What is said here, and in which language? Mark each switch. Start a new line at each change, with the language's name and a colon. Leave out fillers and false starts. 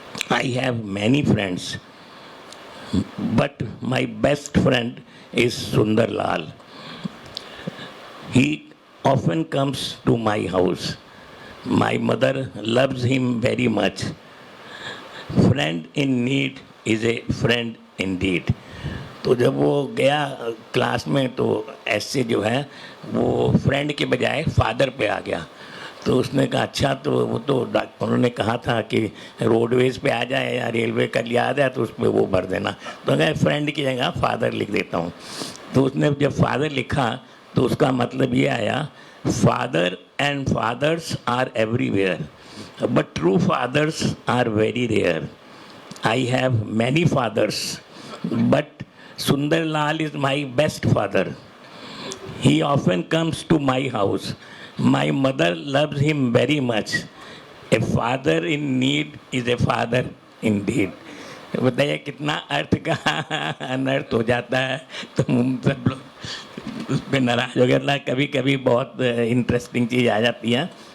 English: I have many friends, but my best friend is Sundar Lal. He often comes to my house. My mother loves him very much. Friend in need is a friend indeed.
Hindi: तो जब वो गया class में तो ऐसे जो है वो फ्रेंड के बजाय फादर पे आ गया। तो उसने कहा अच्छा, तो वो तो उन्होंने कहा था कि रोडवेज पे आ जाए या रेलवे का लिया आ जाए तो उस पर वो भर देना। तो कहा फ्रेंड की जगह फादर लिख देता हूँ। तो उसने जब फादर लिखा तो उसका मतलब ये आया,
English: Father and fathers are everywhere but true fathers are very rare. I have many fathers but Sundar Lal is my best father. He often comes to my house. My mother loves him very much. A father in need is a father indeed.
Hindi: बताइए कितना अर्थ का अनर्थ हो जाता है। तो सब लोग उस पर नाराज हो गया। कभी कभी बहुत इंटरेस्टिंग चीज़ आ जाती है।